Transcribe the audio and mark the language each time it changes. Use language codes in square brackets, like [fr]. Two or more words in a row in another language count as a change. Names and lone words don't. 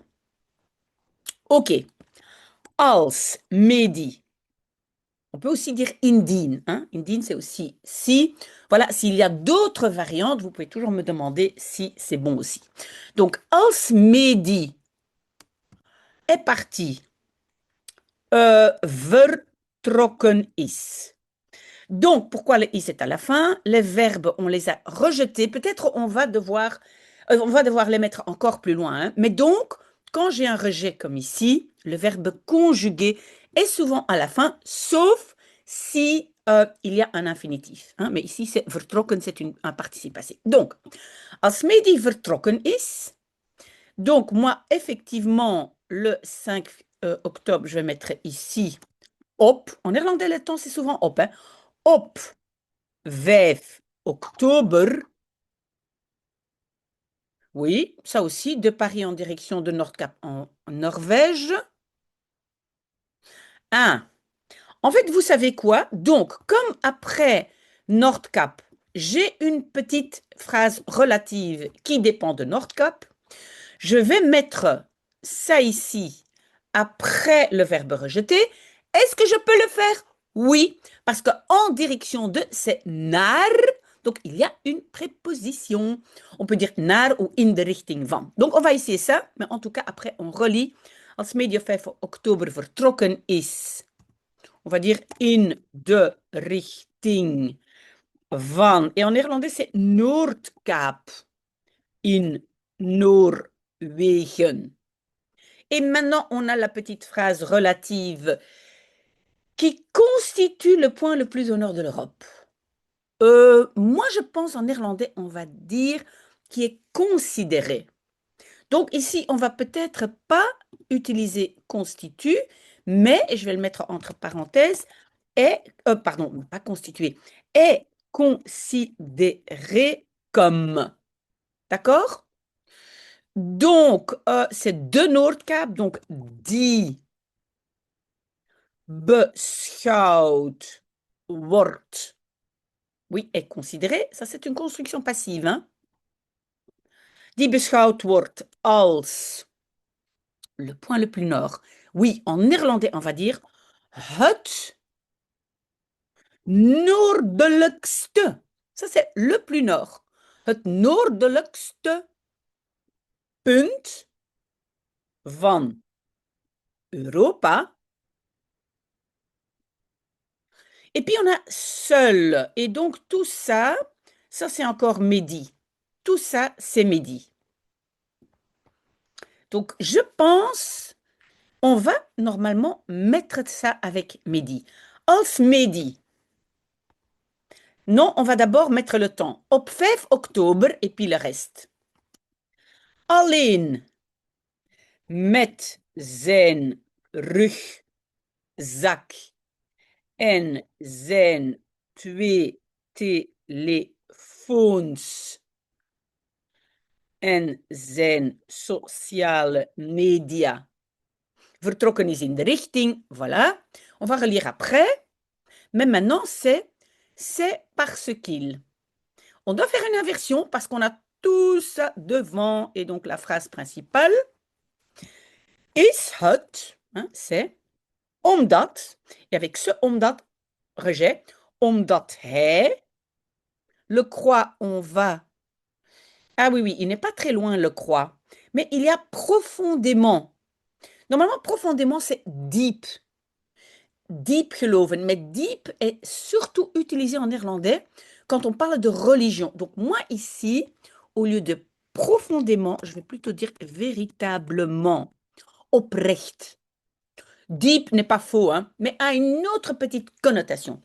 [fr] Ok, als, Mehdi. On peut aussi dire indien, hein. Indien, c'est aussi si. Voilà, s'il y a d'autres variantes, vous pouvez toujours me demander si c'est bon aussi. Donc, als Mehdi est parti, [nl] vertrokken is. [fr] Donc, pourquoi le is est à la fin? Les verbes, on les a rejetés. Peut-être on va devoir les mettre encore plus loin, hein. Mais donc, quand j'ai un rejet comme ici, le verbe conjugué est souvent à la fin, sauf si il y a un infinitif, hein. Mais ici, c'est vertrokken, c'est un participe passé. Donc, [nl] als Mehdi vertrokken is, [fr] donc moi, effectivement, le 5 octobre, je vais mettre ici op. En néerlandais, le temps, c'est souvent op, hein. [nl] Op 5 oktober. [fr] Oui, ça aussi, de Paris en direction de Nordkap en Norvège. Ah, en fait, vous savez quoi? Donc, comme après Nordkap, j'ai une petite phrase relative qui dépend de Nordkap, je vais mettre ça ici après le verbe rejeté Est-ce que je peux le faire? Oui, parce que en direction de, c'est naar. Donc, il y a une préposition. On peut dire naar ou [nl] in de richting van. [fr] Donc, on va essayer ça. Mais en tout cas, après, on relie. [nl] Als Medio 5 oktober vertrokken is. [fr] On va dire [nl] in de richting van. [fr] Et en néerlandais, c'est Noordkaap. [nl] In Noorwegen. [fr] Et maintenant, on a la petite phrase relative qui constitue le point le plus au nord de l'Europe. Moi, je pense en néerlandais, on va dire qui est considéré. Donc ici, on va peut-être pas utiliser constitue, mais, et je vais le mettre entre parenthèses, est, pardon, pas constitué, est considéré comme. D'accord? Donc, c'est [nl] de Noordkaap, [fr] donc [nl] die beschouwd wordt. [fr] Oui, est considéré. Ça, c'est une construction passive. Hein? [nl] Die beschouwd wordt als [fr] le point le plus nord. Oui, en néerlandais, on va dire [nl] het noordelijkste. [fr] Ça, c'est le plus nord. [nl] Het noordelijkste punt van Europa. [fr] Et puis, on a seul. Et donc, tout ça, ça, c'est encore Mehdi. Tout ça, c'est Mehdi. Donc, je pense, on va normalement mettre ça avec Mehdi. [nl] Als Mehdi. [fr] Non, on va d'abord mettre le temps. [nl] Op 5 oktober [fr] et puis le reste. [nl] Alleen met zijn rugzak en zijn twee telefoons en zijn sociale media vertrokken is in de richting. [fr] Voilà. On va relire après. Mais maintenant, c'est parce qu'il. On doit faire une inversion parce qu'on a tout ça devant et donc la phrase principale. [nl] Is het, [fr] hein, c'est omdat, et avec ce omdat, rejet, [nl] omdat hij, [fr] le croix, on va. Ah oui, oui, il n'est pas très loin, le croix, mais il y a profondément. Normalement, profondément, c'est deep. [nl] Diep geloven. [fr] Mais deep est surtout utilisé en néerlandais quand on parle de religion. Donc moi ici, au lieu de profondément, je vais plutôt dire véritablement, oprecht. Deep n'est pas faux, hein, mais a une autre petite connotation.